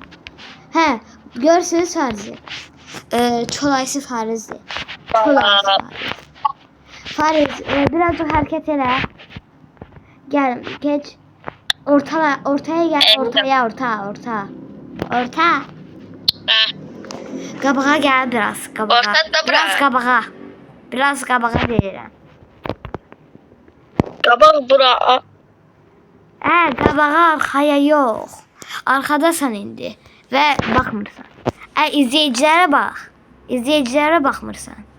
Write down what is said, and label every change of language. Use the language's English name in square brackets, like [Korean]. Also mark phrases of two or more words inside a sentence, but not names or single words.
[Azerbaijani] He, görsünüz Fariz'i. Çolaysı Fariz'i. Fariz birazcık hareket ele. Gel geç. Ortaya gel. Orta. Qabağa gel biraz. Qabağa. Biraz qabağa deyirəm. Qabaq bura. Qabağa arxaya yox. Arkadasan indi və baxmırsan. İzleyicilere baxmırsan.